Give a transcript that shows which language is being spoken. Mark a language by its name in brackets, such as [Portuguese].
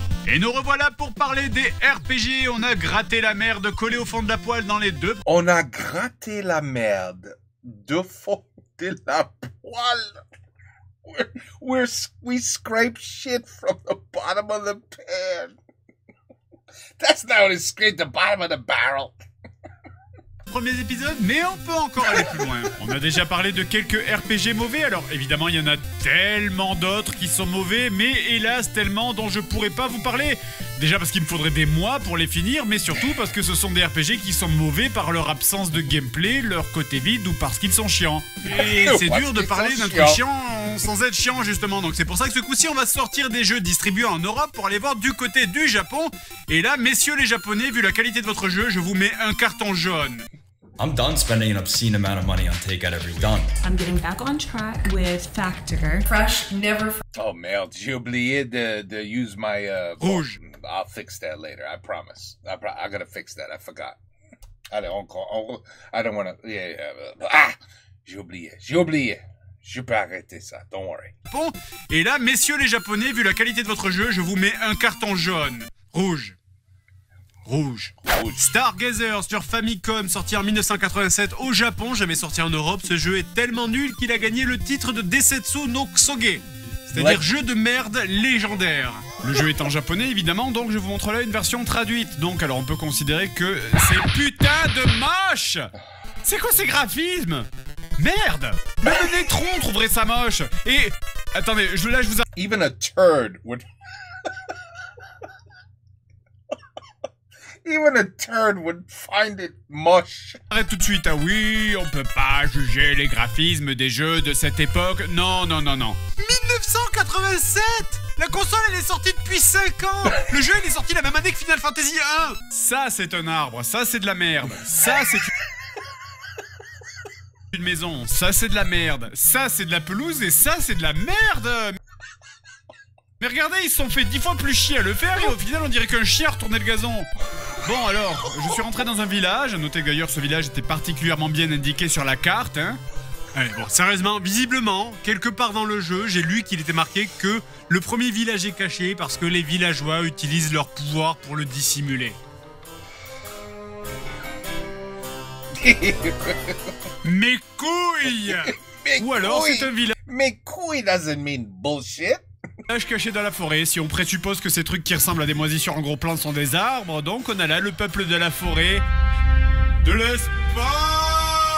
[French] Et nous revoilà pour parler des RPG. On a gratté la merde collée au fond de la poêle dans les 2... On a gratté la merde de fond de la poêle. [English] We scrape shit from the bottom of the pan. That's not how to scrape the bottom of the barrel. [French] Premiers épisodes, mais on peut encore aller plus loin. On a déjà parlé de quelques RPG mauvais, alors évidemment il y en a tellement d'autres qui sont mauvais, mais hélas tellement dont je pourrais pas vous parler. Déjà parce qu'il me faudrait des mois pour les finir, mais surtout parce que ce sont des RPG qui sont mauvais par leur absence de gameplay, leur côté vide ou parce qu'ils sont chiants. Et c'est dur de parler d'un truc chiant sans être chiant justement, donc c'est pour ça que ce coup-ci on va sortir des jeux distribués en Europe pour aller voir du côté du Japon. Et là, messieurs les Japonais, vu la qualité de votre jeu, je vous mets un carton jaune. [English] I'm done spending an obscene amount of money on takeout every done. I'm getting back on track with Factor. Fresh, never. [French] Oh merde, j'ai oublié de [English] use my [French] Rouge. [English] I'll fix that later. I promise. I gotta fix that. I forgot. [French] Allez, encore. [English] I don't wanna. Yeah. [French] J'ai oublié. Je peux arrêter ça. [English] Don't worry. [French] Bon, et là, messieurs les Japonais, vu la qualité de votre jeu, je vous mets un carton jaune. Rouge. Stargazer sur Famicom, sorti en 1987 au Japon, jamais sorti en Europe. Ce jeu est tellement nul qu'il a gagné le titre de Desetsu no Kusoge, c'est-à-dire jeu de merde légendaire. Le jeu est en japonais évidemment, donc je vous montre là une version traduite. Donc alors on peut considérer que c'est putain de moche. C'est quoi ces graphismes? Merde! Même le Nétron trouverait ça moche. Et attendez, là je vous [English] Even a turd would. Even a turd would find it moche. [French] arrête tout de suite. Ah oui, on peut pas juger les graphismes des jeux de cette époque. Non. 1987! La console, elle est sortie depuis 5 ans! Le jeu, il est sorti la même année que Final Fantasy 1! Ça, c'est un arbre. Ça, c'est de la merde. Ça, c'est une maison. Ça, c'est de la merde. Ça, c'est de la pelouse. Et ça, c'est de la merde! Mais regardez, ils se sont fait 10 fois plus chier à le faire et au final, on dirait qu'un chien retournait le gazon. Bon alors, je suis rentré dans un village. Notez d'ailleurs ce village était particulièrement bien indiqué sur la carte, hein. Allez, bon, sérieusement, visiblement, quelque part dans le jeu, j'ai lu qu'il était marqué que le premier village est caché parce que les villageois utilisent leur pouvoir pour le dissimuler. Mes couilles. Ou alors c'est un village [English] Mais couille doesn't mean bullshit. [French] caché dans la forêt. Si on présuppose que ces trucs qui ressemblent à des moisissures en gros plans sont des arbres, donc on a là le peuple de la forêt de l'espace.